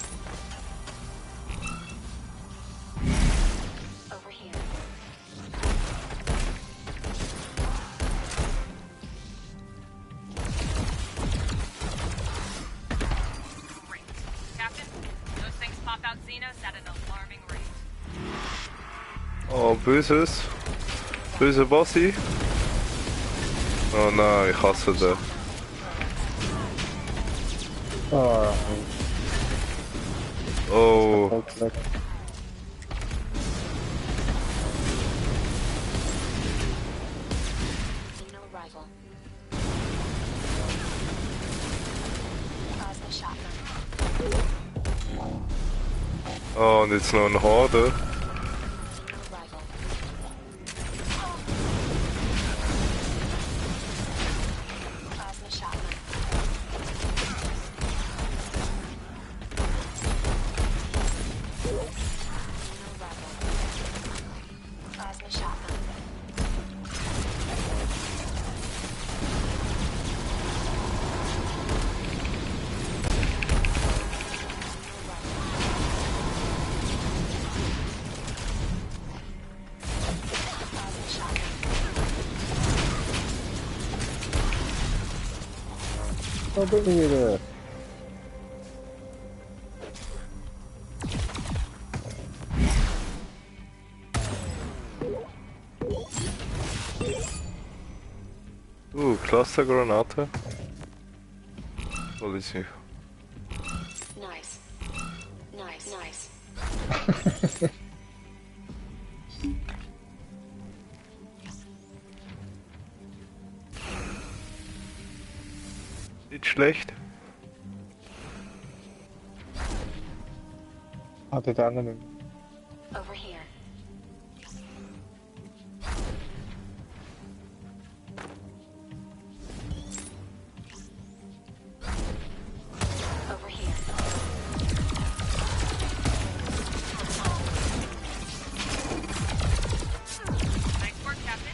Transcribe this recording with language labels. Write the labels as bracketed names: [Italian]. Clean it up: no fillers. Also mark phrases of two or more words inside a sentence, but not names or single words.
[English] Over here. Great. Captain, those things pop out Xenos at an alarming rate. [German] Oh, böses. Böse Bossi. Oh nein, ich hasse den. Oh. Oh, [Dutch] Ook lekker. [English] Signal arrival. Plasma shotgun. [German] oh, und jetzt noch ein Horde. [English] Signal arrival. Plasma shotgun. Signal arrival. Plasma shotgun. Plasma shotgun. [Dutch] Wat ben je weer? [German] Clustergranate. Hol ich sie. [English] Nice. Nice. Nice. [German] Nicht schlecht. [Dutch] Had het aan hem. [English] Over here. Over here. Nice work, Captain.